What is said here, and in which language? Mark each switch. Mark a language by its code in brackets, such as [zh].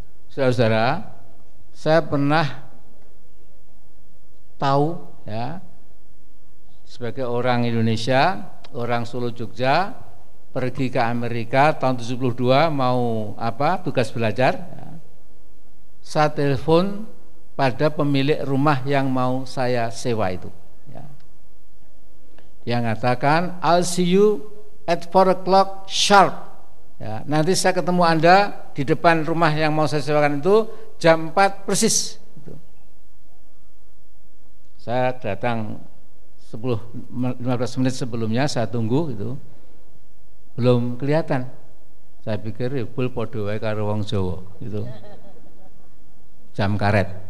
[id] Saudara-saudara, saya pernah tahu ya, sebagai orang Indonesia, orang Solo Jogja, pergi ke Amerika tahun 72 mau tugas belajar ya. Saya telepon pada pemilik rumah yang mau saya sewa itu ya. Yang mengatakan [en] I'll see you at 4 o'clock sharp ya. [id] Nanti saya ketemu Anda di depan rumah yang mau saya sewakan itu jam 4 persis gitu. Saya datang 10-15 menit sebelumnya, saya tunggu gitu. Belum kelihatan. Saya pikir [jv] bul podo wae karo wong Jawa [id] gitu. Jam karet.